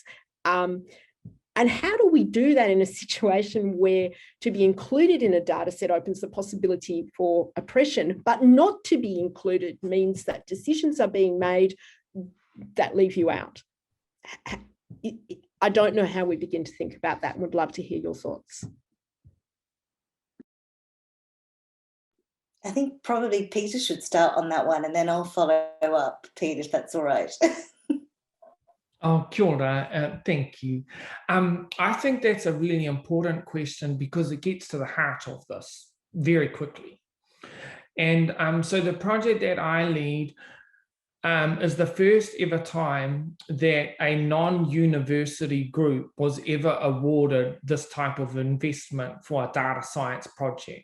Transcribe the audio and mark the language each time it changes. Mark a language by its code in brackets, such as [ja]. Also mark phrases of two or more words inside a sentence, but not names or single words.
[en] And how do we do that in a situation where to be included in a data set opens the possibility for oppression, but not to be included means that decisions are being made that leave you out? I don't know how we begin to think about that and would love to hear your thoughts. I think probably Peter should start on that one and then I'll follow up, Pete, if that's all right. [mi] Oh, kia ora, [en] thank you. I think that's a really important question because it gets to the heart of this very quickly. And so the project that I lead is the first ever time that a non-university group was ever awarded this type of investment for a data science project.